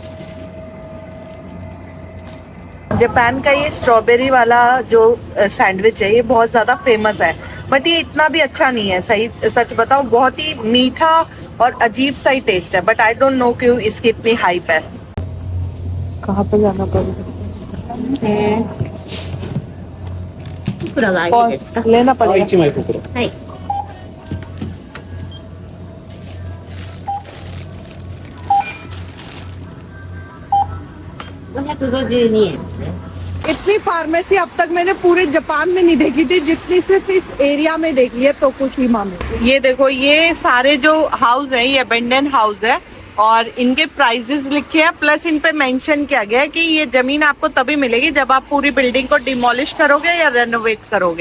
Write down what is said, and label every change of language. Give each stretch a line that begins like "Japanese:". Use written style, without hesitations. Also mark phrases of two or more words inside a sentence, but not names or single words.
Hindi: जापान का ये स्ट्रॉबेरी वाला जो सैंडविच है, ये बहुत ज्यादा फेमस है, बट ये इतना भी अच्छा नहीं है। सही सच बताऊं, बहुत ही मीठा और अजीब सा ही टेस्ट है, बट
English: I don't know
Hindi: क्यों इसकी इतनी हाइप है। कहाँ पे जाना पड़ेगा? लेना पड़ेगा।
Japanese: 1 枚袋。はい。552円ですね。
Hindi: इतनी फार्मेसी अब तक मैंने पूरे जापान में नहीं देखी थी, जितनी सिर्फ इस एरिया में देखी है टोकुशिमा में। ये देखो, ये सारे जो हाउस है, ये
English: abandon house
Hindi: है और इनके प्राइसेस लिखे हैं, प्लस इन पे मेंशन किया गया है कि ये जमीन आपको तभी मिलेगी जब आप पूरी बिल्डिंग को डिमोलिश करोगे या रेनोवेट करोगे।